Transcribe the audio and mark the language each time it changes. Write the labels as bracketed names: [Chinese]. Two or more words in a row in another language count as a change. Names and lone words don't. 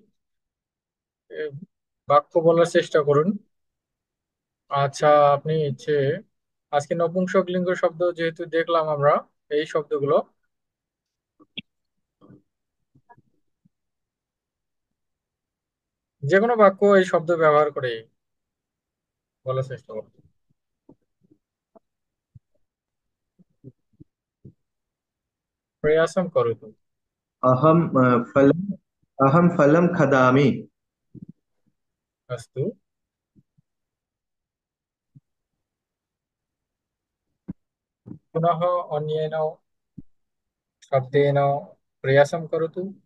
[Bangla] বাক্য বলার চেষ্টা করুন। আচ্ছা, আপনি হচ্ছে আজকে নপুংসকলিঙ্গ শব্দ যেহেতু দেখলাম আমরা, এই শব্দগুলো যে কোনো বাক্য এই শব্দ ব্যবহার করে বলার চেষ্টা করো। [Sanskrit] प्रयासं करोतु। अहम फलम अहम फलम खादामि। अस्तु। पुनः अन्येन शब्देन प्रयासं करोतु।